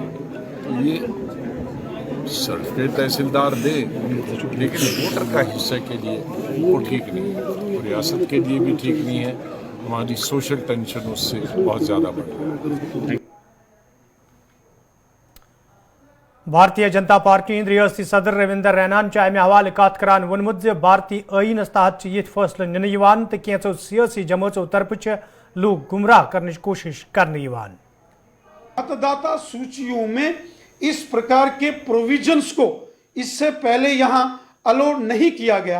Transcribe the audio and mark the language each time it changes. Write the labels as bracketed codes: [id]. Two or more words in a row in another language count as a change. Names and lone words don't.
[hi] तो ये सर्टिफिकेट तहसीलदार दे, लेकिन वोटर का हिस्सा के लिए वो ठीक नहीं है, और रियासत के लिए भी ठीक नहीं है। हमारी सोशल टेंशन उससे बहुत ज़्यादा बढ़ रही है। [ks] भारतीय जनता पार्टी रियासती सदर रविंदर रैनान अमे हवाले कत करान वोनमुत भारतीय आईनस तहत ये फैसले निन तो कैंचो सियासी जमातों तरफ [hi] लोग गुमराह करने की कोशिश करने। मतदाता सूचियों में इस प्रकार के प्रोविजंस को इससे पहले यहां अलाउ नहीं किया गया।